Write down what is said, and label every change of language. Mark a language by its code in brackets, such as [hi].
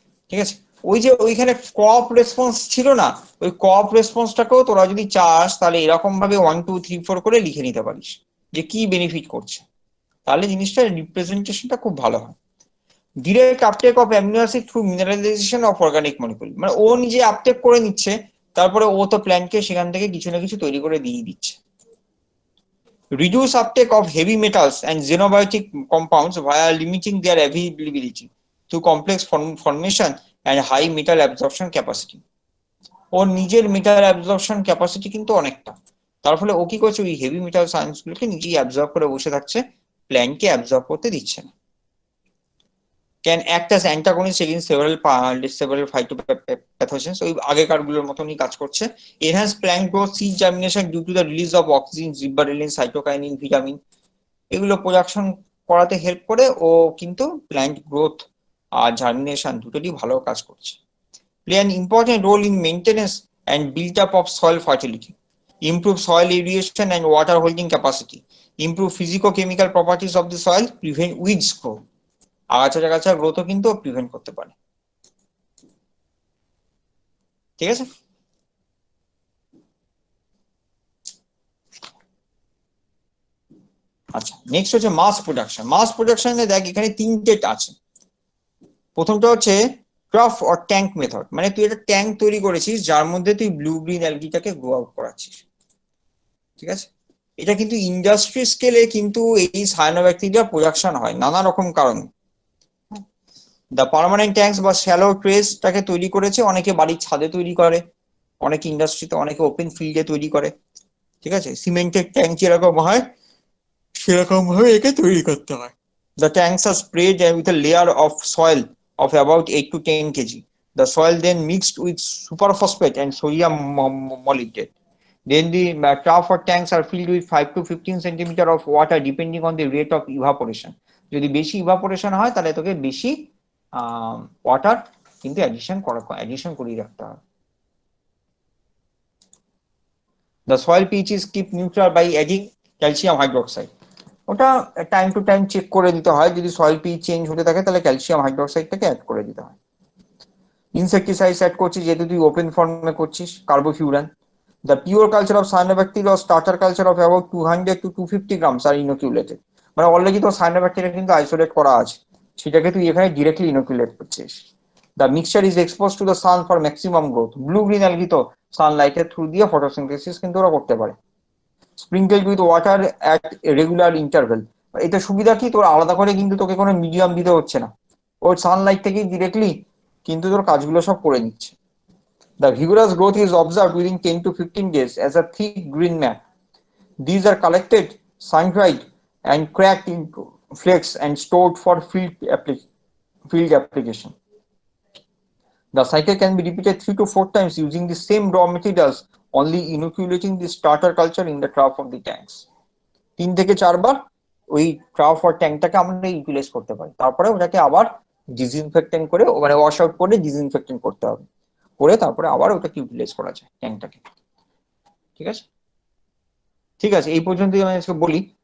[bn] ঠিক আছে, ওই যে ওইখানে ক্রপ রেসপন্স ছিল না, ওই ক্রপ রেসপন্সটাকেও তোরা যদি চাস তাহলে এরকম ভাবে 1 2 3 4 করে লিখে নিতে পারিস যে কি বেনিফিট করছে, তাহলে জিনিসটা রিপ্রেজেন্টেশনটা খুব ভালো হয়। [en] direct uptake of amino acid through mineralization of organic molecule, [bn] মানে ও নিজে আপটেক করে নিচ্ছে, তারপরে ও তো প্ল্যান্টকে সেখান থেকে কিছু না কিছু তৈরি করে দিয়ে দিচ্ছে। [en] Reduce uptake of heavy metals and xenobiotic compounds via limiting their availability through complex formation and high metal absorption capacity. [bn] ওর নিজের মেটাল অ্যাবজর্পশন ক্যাপাসিটি কিন্তু অনেকটা, তার ফলে ও কি করছে, ওই হেভি মেটাল সায়েন্স গুলোকে নিজেই অ্যাবজর্ব করে বসে থাকছে, প্ল্যান্টকে অ্যাবজর্ব করতে দিচ্ছে না। [en] Can act as antagonist against several phytopathogens, [bn] ওই আগেকার গুলোর মতনই কাজ করছে। [en] Enhance plant growth, seed germination due to the release of oxygen, gibberellin, cytokinin, vitamin, [bn] এগুলো প্রোডাকশন করাতে হেল্প করে। ও কিন্তু প্ল্যান্ট গ্রোথ আর জার্মিনেশন দুটোরই ভালো কাজ করছে। [en] Play an important role in maintenance and build up of soil fertility, improve soil aeration and water holding capacity, improve physico-chemical properties of the soil, prevent weeds growth, [bn] আগাছা গ্রোথও কিন্তু prevent করতে পারে। ঠিক আছে, আচ্ছা নেক্সট হচ্ছে মাস প্রোডাকশন। মাস প্রোডাকশনে দেখ এখানে তিনটে আছে। প্রথমটা হচ্ছে ট্রাফ অর ট্যাঙ্ক মেথড, মানে তুই একটা ট্যাঙ্ক তৈরি করেছিস যার মধ্যে তুই ব্লু গ্রিন অ্যালগিটাকে গ্রো আউট করাচ্ছিস। ঠিক আছে, এটা কিন্তু ইন্ডাস্ট্রি স্কেলে কিন্তু এই সায়ানোব্যাকটেরিয়া প্রোডাকশন হয় নানা রকম কারণে। দ্য পার্মানেন্ট ট্যাঙ্কস বা শ্যালো ট্রেসটাকে তৈরি করেছে, অনেকে বাড়ির ছাদে তৈরি করে, অনেকে ইন্ডাস্ট্রিতে, অনেকে ওপেন ফিল্ডে তৈরি করে। ঠিক আছে, সিমেন্টের ট্যাঙ্ক যেরকম হয় সেরকম ভাবে একে তৈরি করতে হয়। [en] The tanks are sprayed with a layer of soil of about 8 to 10 kg. The soil then mixed with superphosphate and sodium molybdate. Then the trough or tanks are filled with 5 to 15 centimeter of water depending on the rate of evaporation. [bn] যদি বেশি evaporation হয় তাহলে তোকে বেশি water কিন্তু addition করিয়ে রাখতে হবে। [en] The soil pH is kept neutral by adding calcium hydroxide. [bn] ওটা টাইম টু টাইম চেক করে দিতে হয়, যদি সয়েল পিএইচ চেঞ্জ হতে থাকে তাহলে ক্যালসিয়াম হাইড্রোক্সাইডটাকে অ্যাড করে দিতে হয়। ইনসেক্টিসাইডস অ্যাড করছিস যেহেতু তুই ওপেন ফর্মে করছিস, কার্বোফিউরান। [en] the pure culture of cyanobacteria or starter culture of about 200 to 250 grams [bn] আর inoculated, মানে অলরেডি তো সায়ানোব্যাকটেরিয়া কিন্তু আইসোলেট করা আছে, সেটাকে তুই এখানে ডিরেক্টলি ইনোকুলেট করছিস। [en] The mixture is expose to the sun for maximum growth. [bn] Blue green algae তো সানলাইটের থ্রু দিয়ে ফটোসিনথেসিস কিন্তু ওরা করতে পারে। [en] sprinkled with water at regular interval, [bn] এটা সুবিধা কি, তোর আলাদা করে কিন্তু তোকে কোনো মিডিয়াম দিতে হচ্ছে না, ওর সানলাইট থেকেই ডিরেক্টলি কিন্তু তোর কাজগুলো সব করে নিচ্ছে। [en] The vigorous growth is observed within 10 to 15 days as a thick green mat. These are collected, sun-dried, and cracked into flakes and stored for field application. The cycle can be repeated 3 to 4 times using the same raw materials, only inoculating the starter culture in the trough of the tanks. [bn] 3 থেকে 4 বার ওই trough আর ট্যাঙ্কটাকে আমরা utilise করতে পারি, তারপরে ওটাকে আবার disinfectant করে মানে ওয়াশ আউট করে ডিসইনফেক্টেন্ট করতে হবে, করে তারপরে আবার ওটাকে ইউটিলাইজ করা যায় ট্যাঙ্কটাকে। ঠিক আছে, ঠিক আছে, এই পর্যন্তই আমি আজকে বলি।